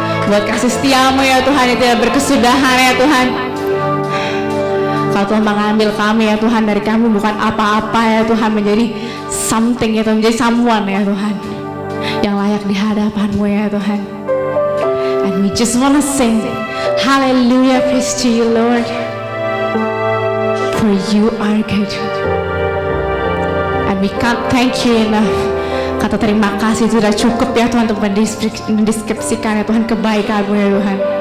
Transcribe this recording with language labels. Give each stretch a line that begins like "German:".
Indonesian: Buat kasih setiamu ya Tuhan, yang tidak berkesudahan ya Tuhan. Kau telah mengambil kami ya Tuhan, dari kami bukan apa-apa ya Tuhan, menjadi something ya Tuhan, menjadi someone ya Tuhan, yang layak di hadapan-Mu ya Tuhan.
English: And we just want to sing hallelujah, praise to you, Lord, for you are good. And we can't thank you enough.
Indonesian: Kata terima kasih itu sudah cukup ya Tuhan, untuk mendeskripsikan ya Tuhan kebaikan-Mu ya Tuhan.